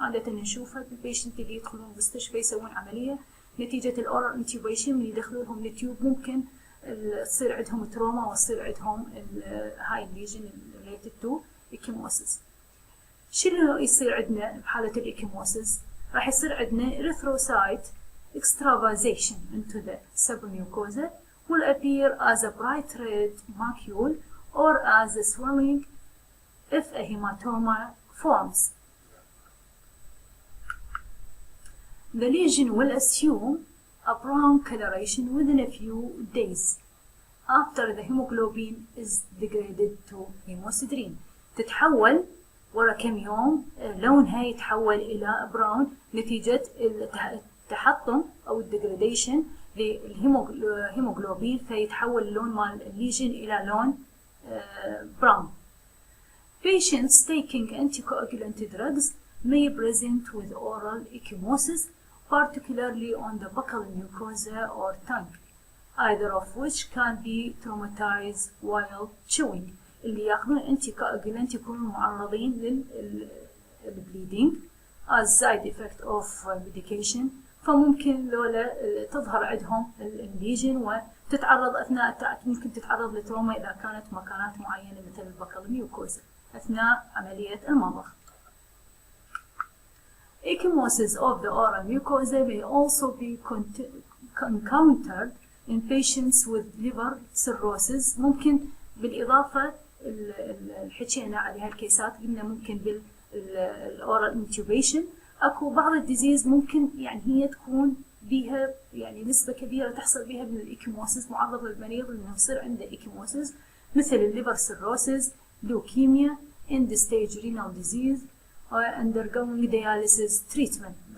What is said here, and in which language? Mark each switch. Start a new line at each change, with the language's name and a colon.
Arabic: عادة نشوفها بالبيشنت اللي يدخلون المستشفى يسوون عملية نتيجة الأورال intubation، من يدخلوا لهم التيوب ممكن تصير عندهم تروما وتصير عندهم هاي الليجن
English: related to ecchymosis.
Arabic: شنو يصير عندنا بحالة الإكيموسيس؟ راح يصير عندنا
English: erythrocyte extravasation into the submucosa will appear as a bright red macule or as a swelling if a hematoma forms. The lesion will assume a brown coloration within a few days after the hemoglobin is degraded to hemosiderin.
Arabic: تتحول ورا كم يوم لونها يتحول إلى براون نتيجة التحطم أو الديجراديشن للهيموغلوبين، فيتحول اللون مال الليجن إلى لون براون.
English: Patients taking anticoagulant drugs may present with oral ecchymosis, particularly on the buccal mucosa or tongue, either of which can be traumatized while chewing.
Arabic: اللي ياخذون anticoagulant يكونوا معرضين للبليدنج
English: as side effect of medication
Arabic: فممكن ذولا تظهر عندهم الليجن وتتعرض أثناء ممكن تتعرض لتروما إذا كانت مكانات معينة مثل البكل ميوكوزا أثناء عملية المضغ.
English: Ecchymosis of the oral mucosa may also be encountered in patients with liver cirrhosis.
Arabic: ممكن بالإضافة حكينا على هالكيسات قلنا ممكن بالأورال intubation أكو بعض الديزيز ممكن يعني هي تكون بيها يعني نسبة كبيرة تحصل بيها من الإيكيموسيس، معرض للمريض إنه يصير عنده إيكيموسيس مثل الليفر سيروسيس، لوكيميا،
English: end stage renal disease undergoing dialysis treatment.